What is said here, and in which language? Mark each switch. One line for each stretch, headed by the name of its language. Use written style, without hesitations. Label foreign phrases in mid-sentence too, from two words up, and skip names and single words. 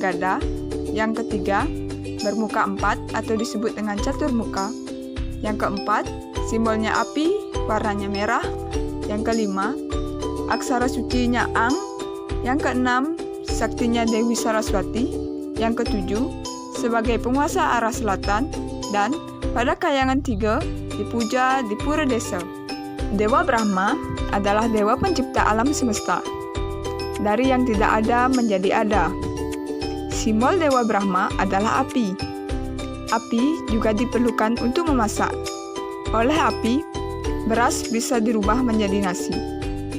Indonesian: gada, yang ketiga, bermuka 4 atau disebut dengan caturmuka, yang keempat, simbolnya api, warnanya merah, yang kelima, aksara sucinya Ang, yang keenam, saktinya Dewi Saraswati, yang ketujuh, sebagai penguasa arah selatan, dan pada kayangan 3 dipuja di pura desa. Dewa Brahma adalah dewa pencipta alam semesta. Dari yang tidak ada menjadi ada. Simbol Dewa Brahma adalah api. Api juga diperlukan untuk memasak. Oleh api, beras bisa dirubah menjadi nasi.